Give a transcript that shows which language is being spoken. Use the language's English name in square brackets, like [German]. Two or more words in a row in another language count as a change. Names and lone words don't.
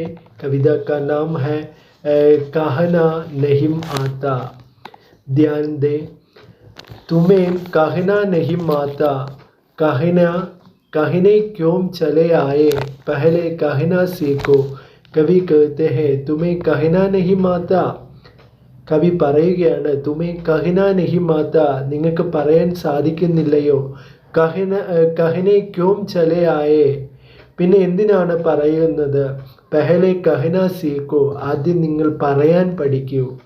[Hindi] कविता का नाम है कहना नहीं आता। ध्यान दें, तुम्हें कहना नहीं आता, कहने क्यों चले आए, पहले कहना सीखो। कवि कहते हैं, तुम्हें कहना नहीं आता. [Malayalam] കവി പറയുകയാണ്, [Hindi] तुमे कहना नहीं आता, [Malayalam] നിങ്ങൾക്ക് പറയാൻ സാധിക്കുന്നില്ലയോ. [Hindi] कहने क्यों चले आए, [Malayalam] പിന്നെ എന്തിനാണ് പറയുന്നത്. [Hindi] पहले कहना सीखो, [Malayalam] ആദ്യം നിങ്ങൾ പറയാൻ പഠിക്കൂ.